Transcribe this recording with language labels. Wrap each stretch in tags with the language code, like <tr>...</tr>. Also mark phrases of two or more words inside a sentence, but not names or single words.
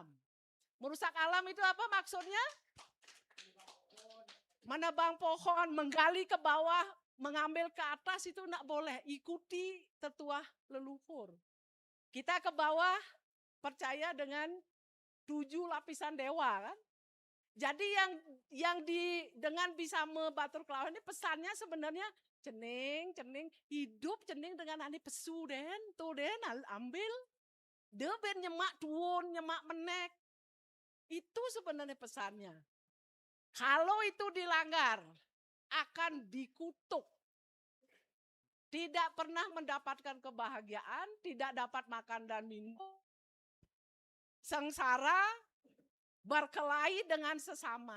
<id>Merusak alam itu apa maksudnya? Menebang pohon, menggali ke bawah, mengambil ke atas itu enggak boleh. Ikuti tetua leluhur. Kita ke bawah percaya dengan 7 lapisan dewa kan. Jadi dengan bisa membatur kelawan ini pesannya sebenarnya</id> <ban>cening hidup cening dengan ani pesu den ambil deben nyemak tuun nyemak menek.</ban> <id>Itu sebenarnya pesannya. Kalau itu dilanggar akan dikutuk. Tidak pernah mendapatkan kebahagiaan, tidak dapat makan dan minum. Sengsara, berkelahi dengan sesama.</id>